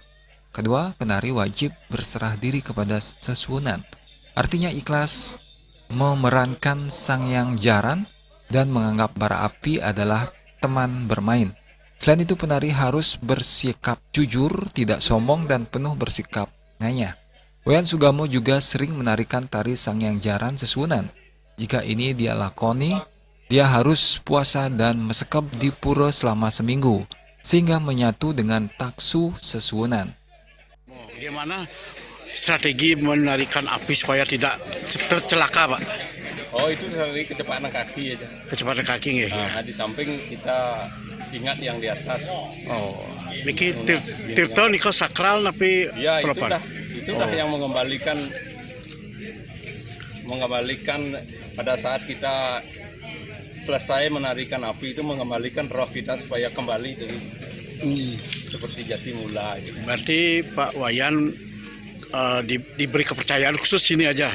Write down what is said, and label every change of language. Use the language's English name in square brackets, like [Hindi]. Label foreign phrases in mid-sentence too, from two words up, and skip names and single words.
[Indonesian] Kedua, penari wajib berserah diri kepada sesuhunan, artinya ikhlas memerankan Sangyang Jaran dan menganggap bara api adalah teman bermain. Selain itu, penari harus bersikap jujur, tidak sombong, dan penuh bersikap nganyah. Iwayan Sugamo juga sering menarikan tari Sangyang Jaran sesuhunan. Jika ini dia lakoni, dia harus puasa dan mesekap di pura selama seminggu, sehingga menyatu dengan taksu sesuhunan. Bagaimana strategi menarikan api supaya tidak tercelaka, Pak? Oh, itu dari kecepatan kaki aja. Kecepatan kaki ya? Nah, di samping kita ingat yang di atas. [Balinese] Oh, niki tirta niko sakral tapi [Indonesian] ya, itulah yang mengembalikan pada saat kita selesai menarikan api itu mengembalikan roh kita supaya kembali dari seperti jati mula. Gitu. Berarti Pak Wayan diberi kepercayaan khusus sini aja.